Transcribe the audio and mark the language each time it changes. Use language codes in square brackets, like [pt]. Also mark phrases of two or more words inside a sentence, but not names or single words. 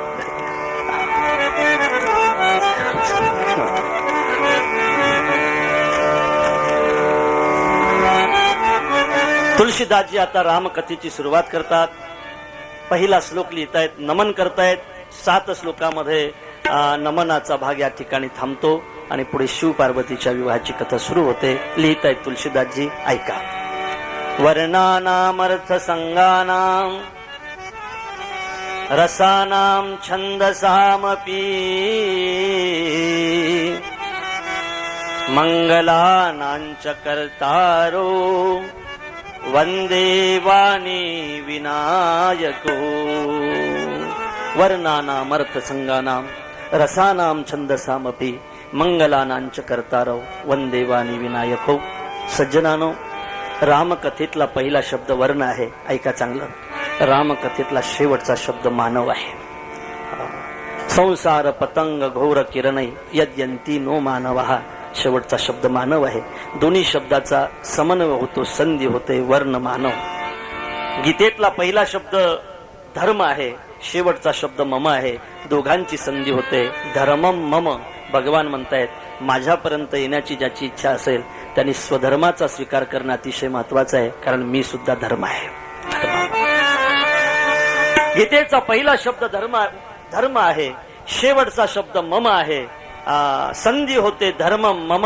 [mr] तुलसीदासजी आता रामकथेची सुरुवात करतात. पहिला श्लोक लिहितायत. नमन करतायत. 7 श्लोकामध्ये नमनाचा भाग या ठिकाणी थांबतो आणि पुढे शिव पार्वतीच्या विवाहाची कथा सुरू होते. लिहितायत तुलसीदासजी, ऐका. [sa] वर्णानामर्थ संगानाम रसानाम छंदसामपि मंगलानांच कर्तारो वंदे वाणी विनायको. वर्णानाम अर्थ संगानाम रसानाम छंदसामपि मंगलानांच कर्तारो वंदे वाणी विनायको. [mr] सज्जनानो, रामकथेतला पहिला शब्द वर्ण आहे. ऐका चांगलं. रामकथेतला शेवटचा शब्द मानव आहे. [sa] संसार पतंग घोर किरणै यद्यंती नो मानवः. [mr] शेवटचा शब्द मानव आहे. दोन्ही शब्दाचा समन्वय होतो, संधी होते. वर्ण मानव. गीतेतला पहिला शब्द धर्म आहे. शेवटचा शब्द मम आहे. दोघांची संधी होते. [sa] धर्मम मम. [mr] भगवान म्हणतायत, माझ्यापर्यंत येण्याची ज्याची इच्छा असेल त्यांनी स्वधर्माचा स्वीकार करणं अतिशय महत्वाचं आहे, कारण मी सुद्धा धर्म आहे. गीतेचा पहिला शब्द धर्म आहे. शेवटचा शब्द मम आहे. संधी होते [sa] धर्म मम.